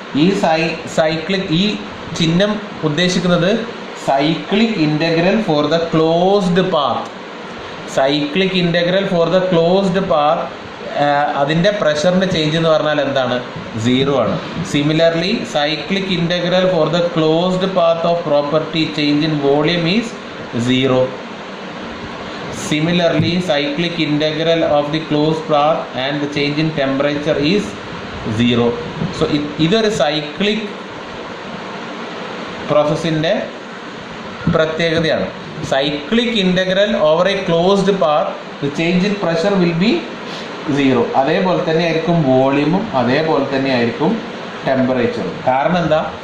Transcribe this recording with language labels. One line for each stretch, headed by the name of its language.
Malayalam: ഈ സൈക്ലിക് ഈ ചിഹ്നം ഉദ്ദേശിക്കുന്നത്
English: Cyclic integral for the closed path. Cyclic integral for the closed path
Malayalam: അതിൻ്റെ പ്രഷറിൻ്റെ ചേഞ്ച് എന്ന് പറഞ്ഞാൽ എന്താണ്? 0 ആണ്.
English: Similarly cyclic integral for the closed path of property change in volume is 0. Similarly, cyclic integral of the closed path and the change in temperature is 0.
Malayalam: So, ഇതൊരു cyclic പ്രോസസ്സിൻ്റെ പ്രത്യേകതയാണ്.
English: Cyclic integral over a closed path the change in pressure will be 0.
Malayalam: അതേപോലെ തന്നെ ആയിരിക്കും വോളിയമും, അതേപോലെ തന്നെ ആയിരിക്കും ടെമ്പറേച്ചറും. കാരണം എന്താ?